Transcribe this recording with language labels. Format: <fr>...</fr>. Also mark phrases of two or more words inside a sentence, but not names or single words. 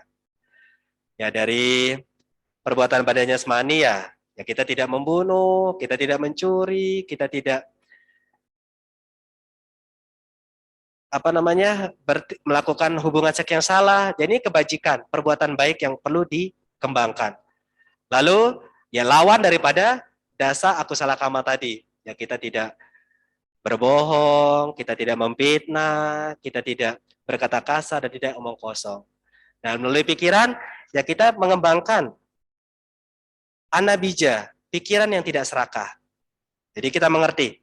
<id>Ya, dari perbuatan badan jasmani ya kita tidak membunuh, kita tidak mencuri, kita tidak melakukan hubungan seks yang salah. Jadi kebajikan, perbuatan baik yang perlu dikembangkan. Lalu ya lawan daripada</id> <pi>dasa akusala kama</pi> <id>tadi. Ya kita tidak berbohong, kita tidak memfitnah, kita tidak berkata kasar dan tidak omong kosong. Dan melalui pikiran ya kita mengembangkan anabija, pikiran yang tidak serakah. Jadi kita mengerti.</id>